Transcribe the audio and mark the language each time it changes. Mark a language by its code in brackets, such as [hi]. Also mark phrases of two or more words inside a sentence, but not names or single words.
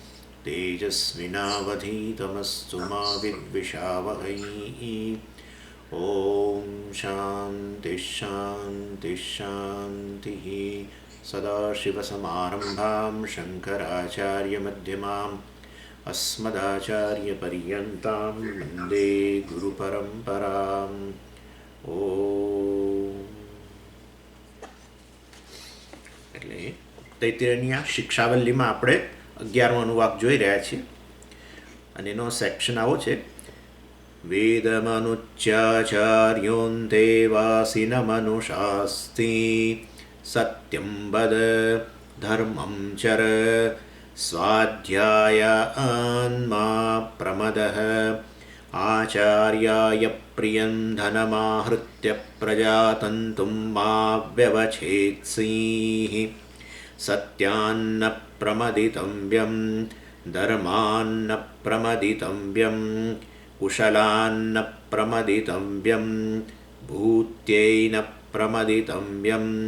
[sa] तेजस्विनावधीतमस्तु मा विद्विषावहै ॐ शान्ति शान्ति शान्तिः सदाशिवसमारम्भां शङ्कराचार्यमध्यमाम् अस्मदाचार्यपर्यन्तां वन्दे गुरुपरम्पराम् ॐ [gu] એટલે તૈત્તિરીયની આ શિક્ષાવલ્લીમાં આપણે 11મો અનુવાક જોઈ રહ્યા છીએ અને એનો સેક્શન આવો છે [sa] वेदमनुच्चाचार्योऽन्ते वासिनमनुशास्ति सत्यं वद धर्मं चर स्वाध्यायान्मा प्रमदः आचार्याय प्रियं धनमाहृत्य प्रजातन्तुं मा व्यवच्छेत्सीः सत्यान्न प्रमदितव्यं धर्मान्न प्रमदितव्यं कुशलान्न प्रमदितव्यं भूत्यैन प्रमदितव्यं